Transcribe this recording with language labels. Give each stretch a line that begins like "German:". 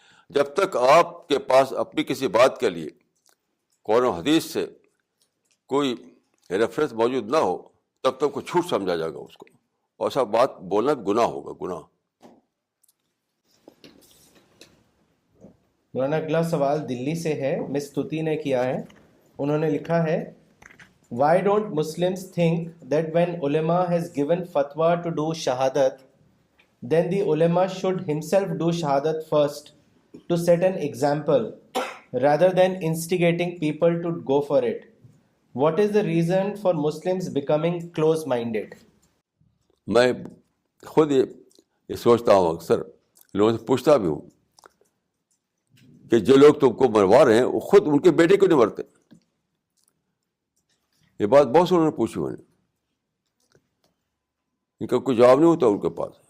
Urdu: جب تک آپ کے پاس اپنی کسی بات کے لیے قرآن و حدیث سے کوئی ریفرنس موجود نہ ہو تب تک کو جھوٹ سمجھا جائے گا اس کو، اور ایسا بات بولنا بھی گناہ ہوگا، گناہ. مولانا اگلا سوال دلی سے ہے، مس توتی نے کیا ہے. انہوں نے لکھا ہے
English: Why don't Muslims think that when ulama has given fatwa to do shahadat, then the ulama should himself do shahadat first to set an example rather than instigating people to go for it? What is the reason for Muslims becoming close-minded?
Urdu: میں خود یہ سوچتا ہوں، اکثر لوگوں سے پوچھتا بھی ہوں کہ جو لوگ تم کو مروا رہے ہیں وہ خود ان کے بیٹے کیوں نہیں مرتے. یہ بات بہت سے لوگوں نے پوچھی، میں نے ان کا کوئی جواب نہیں ہوتا ان کے پاس.